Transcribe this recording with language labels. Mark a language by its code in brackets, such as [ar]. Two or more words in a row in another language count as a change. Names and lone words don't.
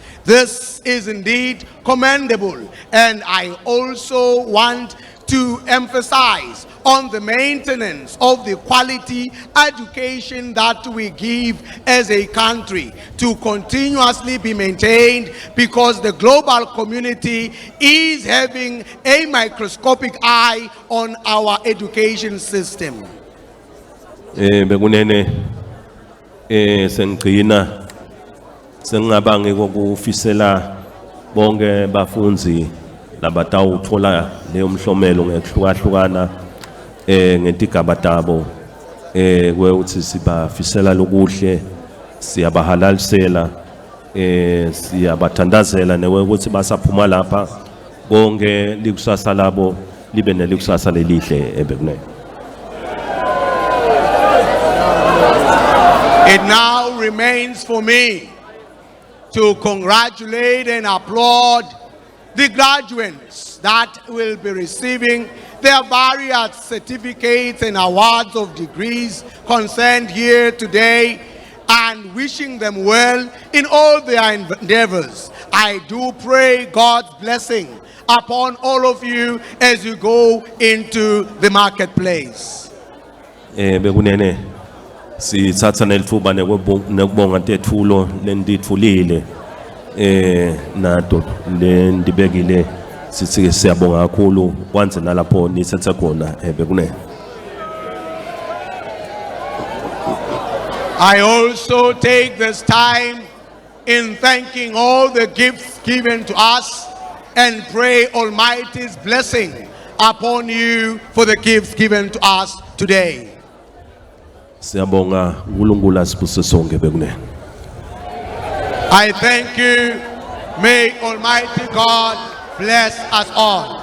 [en] This is indeed commendable, and I also want to emphasize on the maintenance of the quality education that we give as a country to continuously be maintained, because the global community is having a microscopic eye on our education system. [ss] Bekunene sengqina sengabange kokufisela bonke bafunzi labatawuthola leyo mhlomelo ngekuhlukahlukana ngetigaba tabo kweuthi sibafisela lokuhle siyabahalalisela siyabathandazela nekuthi basaphuma lapha bonke likusasa labo libe nelikusasa lelihle ebekunayo. [en] It now remains for me to congratulate and applaud the graduates that will be receiving their various certificates and awards of degrees concerned here today, and wishing them well in all their endeavors. I do pray God's blessing upon all of you as you go into the marketplace. [ss] Bekunene sithatha nelithuba nekubonga tethulo lenditfulile nato lendibekile sithi siyabonga kakhulu kwanze nalapho nithatha khona bekunene. [en] I also take this time in thanking all the gifts given to us and pray Almighty's blessing upon you for the gifts given to us today. [ss] Siyabonga uNkulunkulu asibuse sonke bekunene. [en] I thank you. May Almighty God bless us all.